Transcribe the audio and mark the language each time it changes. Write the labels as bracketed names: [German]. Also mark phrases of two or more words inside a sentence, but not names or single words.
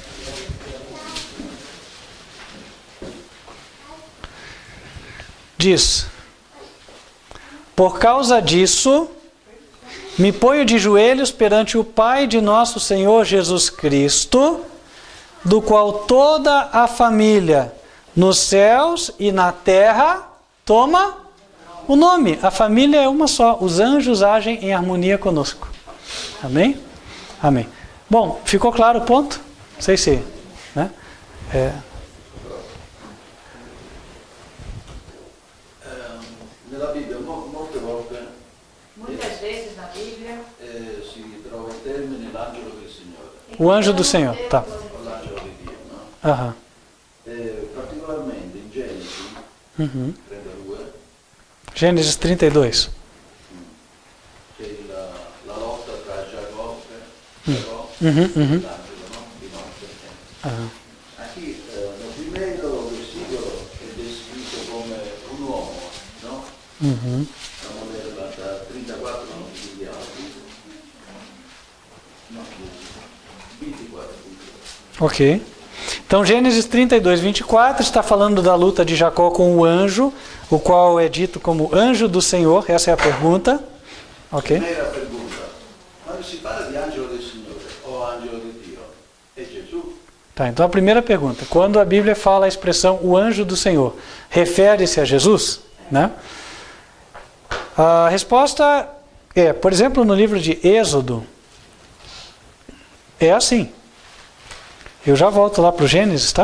[Portuguese] Diz: por causa disso, me ponho de joelhos perante o Pai de nosso Senhor Jesus Cristo, do qual toda a família nos céus e na terra toma o nome. A família é uma só. Os anjos agem em harmonia conosco. Amém? Amém. Bom, ficou claro o ponto? Não sei se... né? [Italian] Nella Bibbia molte volte [Portuguese] Muitas vezes na Bíblia, [Italian] si trova il termine l'angelo del Signore, [Portuguese] O anjo do Senhor. Tá. [Italian] o l'angelo di Dio, no? Aham. Particolarmente in Genesi Uhum. 32 [Portuguese] Gênesis 32. [Italian] c'è la lotta tra Giacobbe Uhum, e uhum. l'angelo, no? Di notte. Aham. Aquí nel primo versículo è descritto come un uomo, no? Uhum. [Spanish] Vamos a leerla [Italian] da 34 gli altri. [Portuguese] No, 24. Ok. Então, Gênesis 32, 24 está falando da luta de Jacó com o anjo, o qual é dito como anjo do Senhor. Essa é a pergunta. Ok. Primeira pergunta. [Italian] Quando si parla di angelo del Signore o angelo di Dio, è Gesù? [Portuguese] Tá, então a primeira pergunta. Quando a Bíblia fala a expressão o anjo do Senhor, refere-se a Jesus? Né? A resposta é, por exemplo, no livro de Êxodo, é assim. Eu já volto lá para o Gênesis, tá?